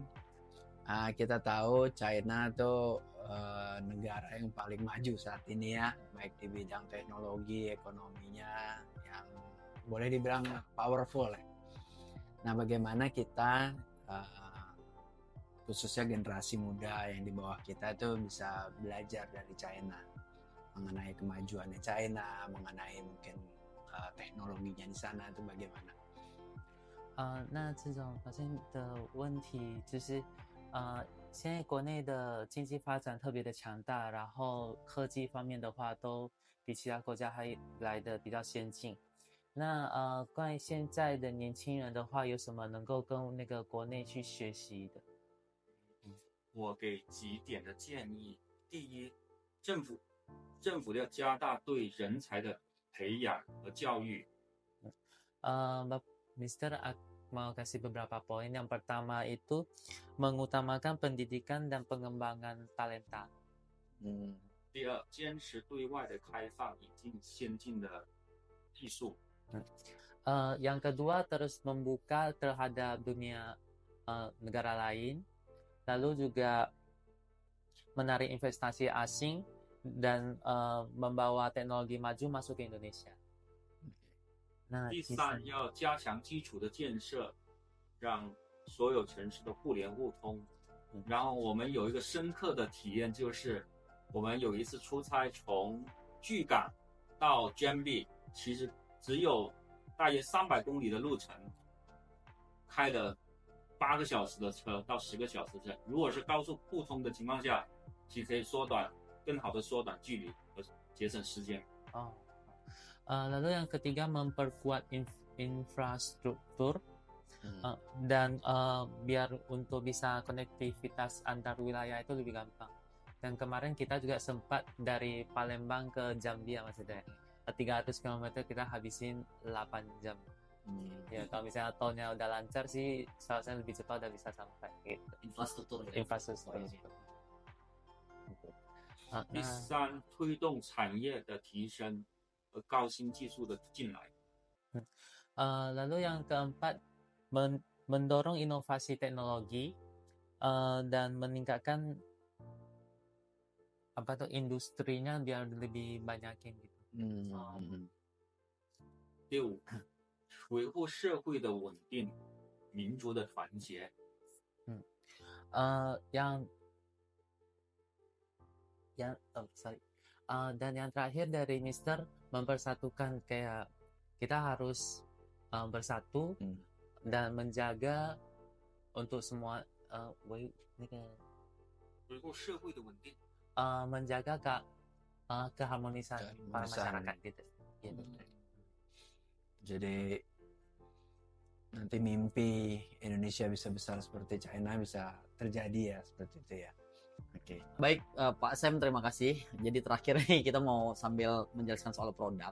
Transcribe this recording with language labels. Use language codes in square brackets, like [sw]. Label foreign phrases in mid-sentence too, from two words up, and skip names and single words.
[id] Kita tahu China tuh negara yang paling maju saat ini ya, baik di bidang teknologi, ekonominya yang boleh dibilang powerful ya. Nah, bagaimana kita khususnya generasi muda yang di bawah kita itu bisa belajar dari China mengenai kemajuannya China, mengenai mungkin teknologinya di sana itu bagaimana? [zh] 那这种发现的问题就是现在国内的经济发展特别的强大，然后科技方面的话都比其他国家还来的比较先进。那关于现在的年轻人的话，有什么能够跟那个国内去学习的？我给几点的建议。第一，政府要加大对人才的培养和教育。 [id] Mister mau kasih beberapa poin. Yang pertama itu mengutamakan pendidikan dan pengembangan talenta. [zh] 第二，坚持对外的开放，引进先进的技术。 [id] Yang kedua, terus membuka terhadap dunia negara lain, lalu juga menarik investasi asing dan membawa teknologi maju masuk ke Indonesia. [zh] 第三，要加强基础的建设，让所有城市的互联互通。然后我们有一个深刻的体验，就是我们有一次出差从巨港到 Jambi， 其实只有大约300公里的路程，开了8个小时的车到10个小时的车。如果是高速互通的情况下，其实可以更好的缩短距离和节省时间。 [id] Lalu yang ketiga memperkuat infrastruktur dan biar untuk bisa konektivitas antar wilayah itu lebih gampang. Dan kemarin kita juga sempat dari Palembang ke Jambi ya Mas Ida. 300 km kita habisin 8 jam. Ya kalau misalnya tolnya udah lancar sih seharusnya lebih cepat udah bisa sampai gitu. Infrastruktur. [zh] 第三，推动产业的提升和高新技术的进来。 [id] Lalu yang keempat, mendorong inovasi teknologi dan meningkatkan industrinya biar lebih banyakin gitu. [zh] 第五，维护社会的稳定，民族的团结。 [id] Dan yang terakhir dari Mister, mempersatukan, kayak kita harus bersatu dan menjaga untuk semua [zh] 维护社会的稳定。 [id] menjaga keharmonisan para masyarakat gitu. Jadi nanti mimpi Indonesia bisa besar seperti China bisa terjadi ya, seperti itu ya. Oke. Baik, Pak Sam, terima kasih. Jadi terakhir nih kita mau sambil menjelaskan soal produk.